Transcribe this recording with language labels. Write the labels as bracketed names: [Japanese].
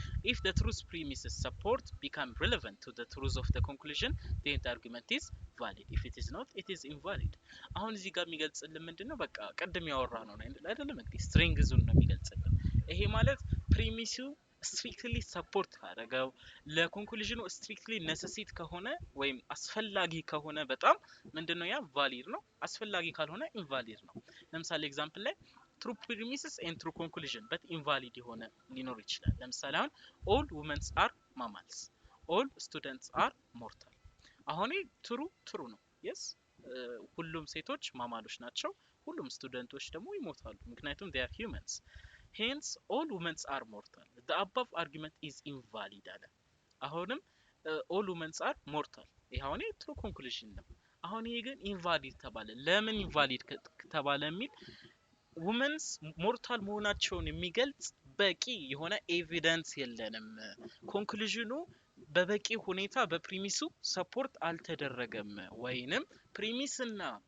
[English] If the truth premises support become relevant to the truth of the conclusion, then the argument is valid. If it is not, it is invalid. [Amharic] አሁን እዚህ ጋር የሚገልጽልን ምንድነው? በቃ ቀደም ያወራ ነው አይደለም እንግዲህ ስትሪንግዙን ነው የሚገልጽልን። ይሄ ማለት ፕሪሚሱ ስትሪክትሊ ሰፖርት ካደረገው ለኮንክሉዥኑ ስትሪክትሊ ነሰሲት ከሆነ ወይም አስፈላጊ ከሆነ በጣም ምንድነው ያ ቫሊድ ነው፣ አስፈላጊ ካልሆነ ኢንቫሊድ ነው። ለምሳሌ ኤግዛምፕል ላይ [English] true premises and true conclusion but invalid [Amharic] የሆነ ሊኖር ይችላል። ለምሳሌ አሁን [English] all women are mammals, all students are mortal። [Amharic] አሁን ትሩ ነው yes ሁሉም ሴቶች ማማሎች ናቸው፣ ሁሉም ስቱደንቶች ደግሞ ይሞታሉ ምክንያቱም [English] they are humans. hence all women are mortal. the above argument is invalid [Amharic] አለ። አሁንም [English] all women are mortal [Amharic] ይሄ አሁን true conclusion ነው። አሁን ይሄ ግን invalid ተባለ። ለምን invalid ተባለ የሚል ውመንስ ሞርታል መሆናቸውን የሚገልጽ በቂ የሆነ ኤቪደንስ የለንም። ኮንክሉዥኑ በበቂ ሁኔታ በፕሪሚሱ ሰፖርት አልተደረገም ወይንም ፕሪሚስና